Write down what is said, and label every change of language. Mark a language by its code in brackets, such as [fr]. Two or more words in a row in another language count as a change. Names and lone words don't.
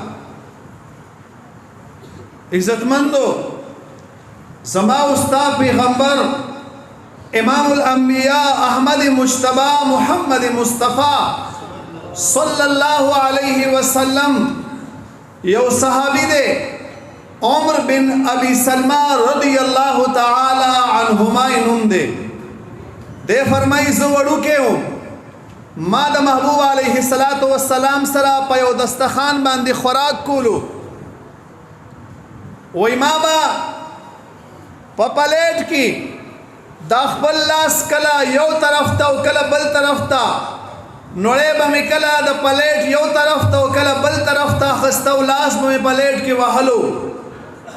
[ps] عزتمندو زما استا پیغمبر امام الانبیاء احمد مجتبی محمد مصطفی [ar] صلی الله علیه وسلم [ps] یو صحابی دے عمر بن ابی سلمہ [ar] رضی اللہ تعالی عنہما [ur] انہم دے فرمائی زوڑو کے ہوں [ps] ما د محبوب [ar] علیہ السلام [ps] سره په یو دسترخوان باندې خوراک کولو، وای ما با په پلیټ کې دا خپل لاس کله یو طرف ته او کله بل طرف ته نوړې به مې کله د پلیټ یو طرف ته او کله بل طرف ته اخیسته او لاس به مې پلیټ کې وهلو.